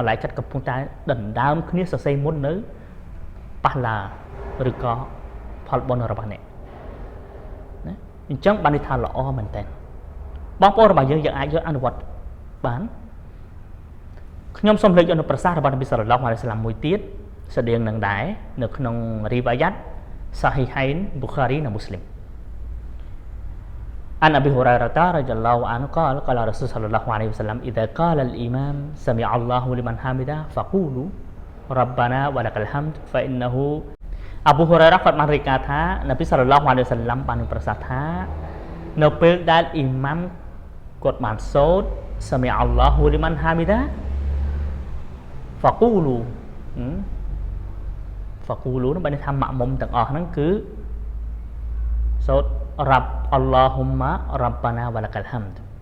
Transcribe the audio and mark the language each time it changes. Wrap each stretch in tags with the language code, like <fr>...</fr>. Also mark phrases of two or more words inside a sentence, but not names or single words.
<km>ឡៃកាត់កំពុងតែដណ្ដើមគ្នាសរសេរមុននៅប៉ះឡាឬក៏ផលបុណ្យរបស់អ្នកណាអញ្ចឹងបានន័យថាល្អមែនតើបងប្អូនរបស់យើងអាចយកអនុវត្តបានខ្ញុំសូមលើកយកនៅប្រសាសន៍របស់</km> <ar>النبي صلى الله عليه وسلم</ar> <km>មួយទៀតស្តៀងនឹងដែរនៅក្នុងរីវ៉ាយ៉ាត់សាហ៊ីហៃនប៊ូខារីនិងមូស្លីម</km> <ar>عن أبي هريرة رضي الله عنه قال قال رسول صلى الله عليه وسلم إذا قال الإمام سمع الله لمن حمده فقولوا ربنا ولك الحمد فإنه أبو هريرة</ar> <km>គាត់បានរាយការណ៍ថា</km> <ar>النبي صلى الله عليه وسلم</ar> <km>បានប្រសាសន៍ថានៅពេលដែលអ៊ីម៉ាមគាត់បានសូត្រ</km> <ar>سمع الله لمن حمده فقولوا</ar> <km>នោះបានថាម៉ាក់មុំទាំងអស់ហ្នឹងគឺសូត្រ</km> <ar>رب اللهم ربنا ولك الحمد</ar>